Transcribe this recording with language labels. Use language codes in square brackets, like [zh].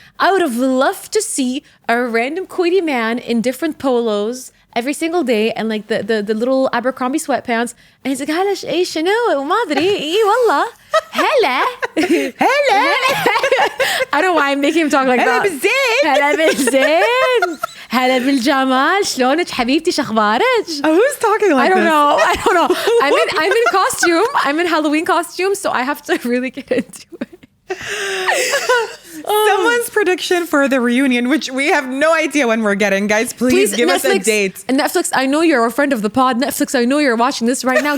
[en] I would have loved to see a random Kuwaiti man in different polos every single day and like the little Abercrombie sweatpants. And he's like, [ar] هلا ايش شنو ما ادري اي والله هلا [en] I don't know why I'm making him talk like that. [ar] هلا بالزين هلا بالجمال شلونك حبيبتي شخبارك. [en] Who's talking like this? I don't know. I'm in costume. I'm in Halloween costume, so I have to really get into it. Someone's prediction for the reunion, which we have no idea when we're getting. Guys, please give us a date. Netflix, I know you're a friend of the pod. Netflix, I know you're watching this right now.